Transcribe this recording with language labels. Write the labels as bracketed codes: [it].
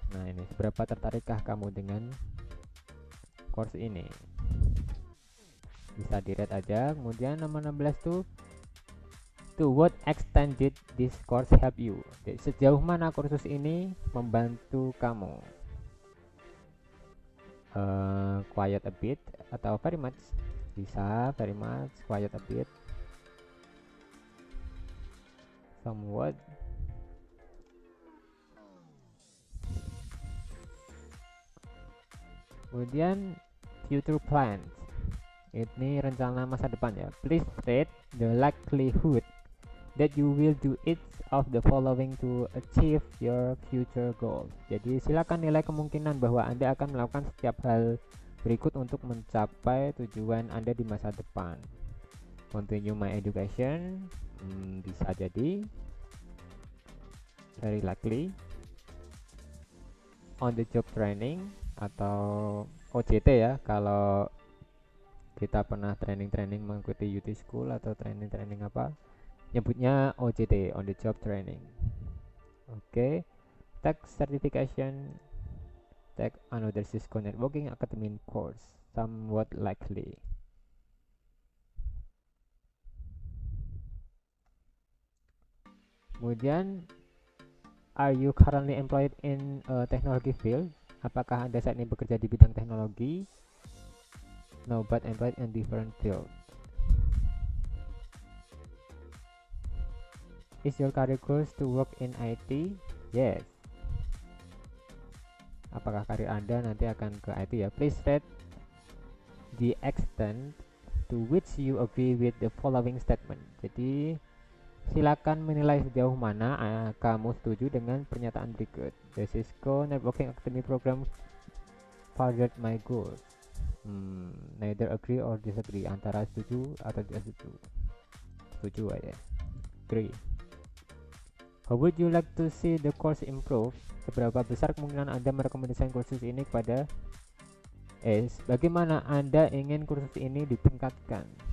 [id] Nah ini, seberapa tertarikkah kamu dengan course ini. Bisa di rate aja. Kemudian nomor 16 tuh, [en] to what extent did this course help you? [id] Jadi, sejauh mana kursus ini membantu kamu? [en] Quiet a bit atau very much. [id] Bisa [en] very much, quiet a bit, somewhat. [id] Kemudian future plans, ini rencana masa depan ya. [en] Please state the likelihood that you will do each of the following to achieve your future goals. [id] Jadi silakan nilai kemungkinan bahwa Anda akan melakukan setiap hal berikut untuk mencapai tujuan Anda di masa depan. [en] Continue my education, [id] bisa jadi, [en] very likely, on the job training [id] atau OJT ya, kalau kita pernah training mengikuti [en] UT School [id] atau training apa, nyebutnya [en] OJT, on the job training. Oke, take certification, take another Cisco networking academy course, somewhat likely. [id] Kemudian, [en] are you currently employed in a technology field? [id] Apakah Anda saat ini bekerja di bidang teknologi? [en] No, but employed in different field. Is your career goals to work in IT? Yes. [id] Apakah karir Anda nanti akan ke IT ya? [en] Please rate the extent to which you agree with the following statement. [id] Jadi silakan menilai sejauh mana kamu setuju dengan pernyataan berikut. [en] The Cisco Networking Academy Program furthered my goals. Neither agree or disagree, [id] antara setuju atau tidak setuju. Setuju aja. Agree. [en] How would you like to see the course improve? [id] Seberapa besar kemungkinan Anda merekomendasikan kursus ini kepada bagaimana Anda ingin kursus ini ditingkatkan?